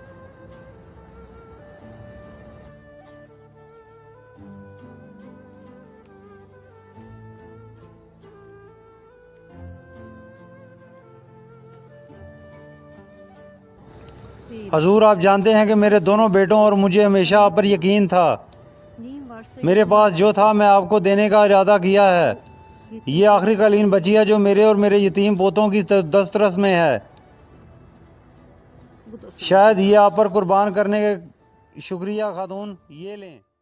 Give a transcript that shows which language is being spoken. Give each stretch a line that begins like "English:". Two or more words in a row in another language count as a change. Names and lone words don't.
Hindi: हजूर, आप जानते हैं कि मेरे दोनों बेटों और मुझे हमेशा आप पर यकीन था।
Turkish: neyin varsa
Hindi: मेरे पास जो था मैं आपको देने का इरादा किया है। ये आखिरी कालीन बची है जो मेरे और मेरे यतीम पोतों की दस्तरस में है।
Turkish: bu da
Hindi: शायद ये आप पर कुर्बान करने के शुक्रिया खातून, ये लें।